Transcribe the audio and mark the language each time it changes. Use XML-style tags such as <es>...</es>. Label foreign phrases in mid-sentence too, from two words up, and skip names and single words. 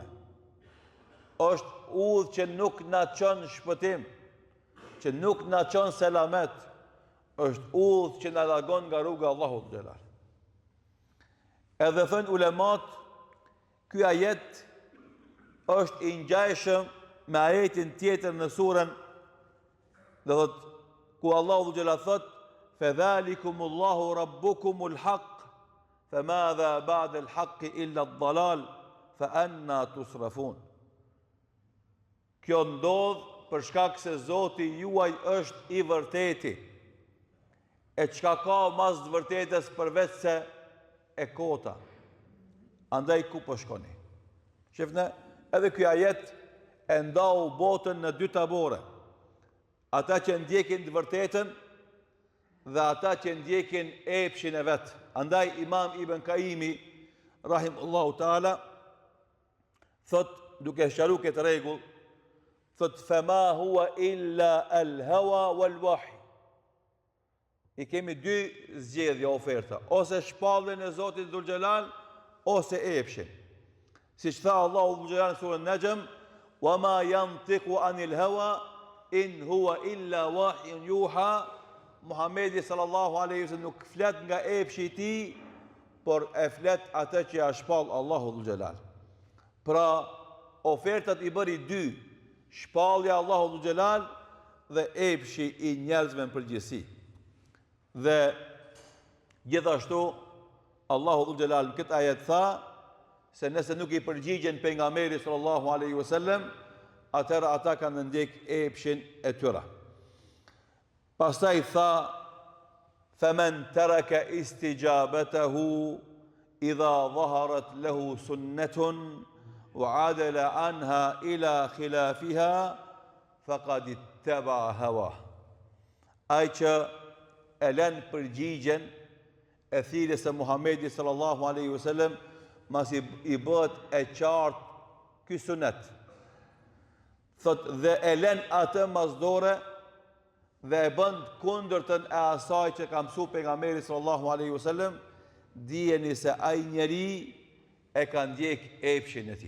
<sq>është udhë që nuk na çon shpëtim, që nuk na çon selamet, është udhë që na largon nga rruga e Allahut xhelal. Edhe thënë ulemat, ky ajet është i ngjajshëm me ajetin tjetër në surën, dhe thot, ku Allahu xhela thot,</sq> <ar>فذلكم الله ربكم الحق فماذا بعد الحق إلا الضلال فأنى تصرفون.</ar> <sq>Kjo ndodh për shkak se Zoti juaj është i vërteti. E çka ka mas të vërtetës përveç se e kota. Andaj ku po shkoni? Shifne, edhe ky ajet e ndau botën në dy tabore. Ata që ndjekin të vërtetën dhe ata që ndjekin epshin e vet. Andaj Imam Ibn Kaimi</sq> <ar>رحمه الله تعالى</ar> <sq>thot, duke sqaruar këtë rregull, thot</sq> <ar>فما هو إلا الهوى والوحي.</ar> <sq>I kemi dy zgjedhje oferta, ose shpalljen e Zotit Dhul Xhelal, ose epshin. Siç tha Allahu Dhul Xhelal në surën Najm,</sq> <ar>وما ينطق عن الهوى إن هو إلا وحي يوحى.</ar> <sq>Muhamedi</sq> <ar>صلى الله عليه وسلم</ar> <sq>nuk flet nga epshi i tij, por e flet atë që ja shpall Allahu Dhul Xhelal. Pra, ofertat i bëri dy, shpallja Allahu Dhul Xhelal dhe epshi i njerëzve në përgjithësi. Dhe gjithashtu Allahu Dhul Xhelal në këtë ajet tha se nëse nuk i përgjigjen pejgamberit</sq> <ar>صلى الله عليه وسلم,</ar> <sq>atëherë ata kanë ndjek epshin e tyre. Pastaj tha,</sq> <ar>فمن ترك استجابته إذا ظهرت له سنة وعدل عنها إلى خلافها فقد اتبع هواه.</ar> <sq>Ai që e lën përgjigjen e thirrjes së Muhamedit</sq> <ar>صلى الله عليه وسلم,</ar> <sq>mas i bëhet e qartë ky sunet. Thot, dhe e lën atë masdore dhe e bën kundërtën e asaj që ka mësuar pejgamberi</sq> <ar>صلى الله عليه وسلم,</ar> <sq>dijeni se ai njeri e ka ndjek epshin e tij.</sq>